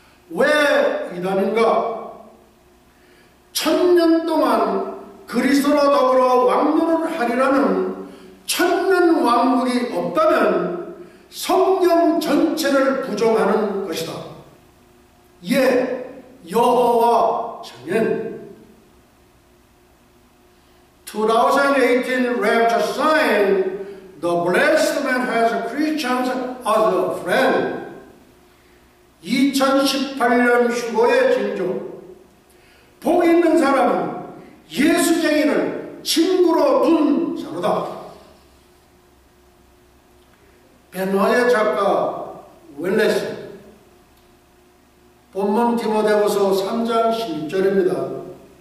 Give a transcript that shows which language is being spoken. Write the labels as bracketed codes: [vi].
[ko] 왜 이단인가? 1000년 동안 그리스도와 더불어 왕노를 하리라는 천년왕국이 없다면 성경 전체를 부정하는 것이다. 예, 여호와 증인. [en] 2018 rapture sign, the blessed man has Christians as a friend. [ko] 2018년 휴거의 징조. 복 있는 사람은 예수쟁이를 친구로 둔 자로다. 베노아의 작가 웰레스, 본문 디모데후서 3장 16절입니다.